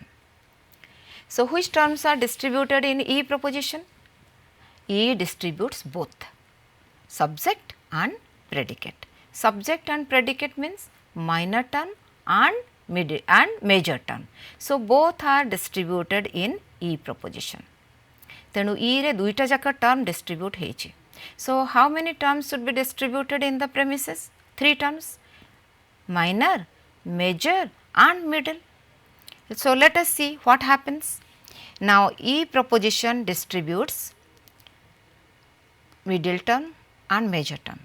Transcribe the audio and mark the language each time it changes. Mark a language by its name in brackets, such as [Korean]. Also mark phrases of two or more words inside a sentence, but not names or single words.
[English] So, which terms are distributed in E proposition? E distributes both subject and predicate. Subject and predicate means minor term and major term. So, both are distributed in E proposition. [Odia] ତେଣୁ ରେ ଦୁଇଟା ଯାକ [English] term distribute [Odia] ହେଇଛି. [English] So, how many terms should be distributed in the premises? 3 terms, minor, major and middle. So, let us see what happens. Now, E proposition distributes middle term and major term.